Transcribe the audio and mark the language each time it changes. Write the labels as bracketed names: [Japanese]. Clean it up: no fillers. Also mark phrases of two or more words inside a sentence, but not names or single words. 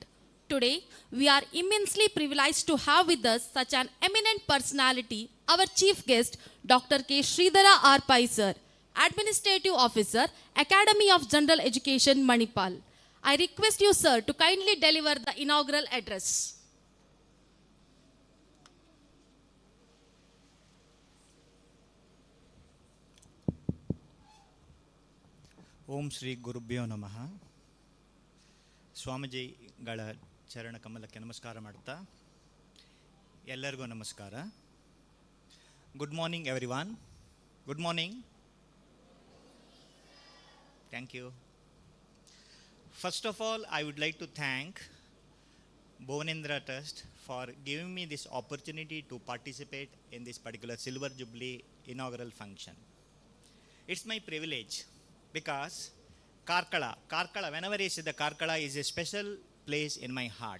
[English] Today, we are immensely privileged to have with us such an eminent personality, our chief guest, Dr. K. Sridhara R. Pai Sir, Administrative Officer, Academy of General Education, Manipal. I request you, sir, to kindly deliver the inaugural address. [Sanskrit] ಓಂ ಶ್ರೀ ಗುರುಭ್ಯೋ ನಮಃ. [Kannada] ಸ್ವಾಮೀಜಿಗಳ ಚರಣ ಕಮಲಕ್ಕೆ ನಮಸ್ಕಾರ ಮಾಡುತ್ತಾ, ಎಲ್ಲರಿಗೂ ನಮಸ್ಕಾರ. [English] Good morning every one. Good morning. Thank you. First of all, I would like to thank Bhuvanendra Trust for giving me this opportunity to participate in this particular Silver Jubilee inaugural function. It's my privilege. Because Karkala, whenever I say the Karkala is a special place in my heart.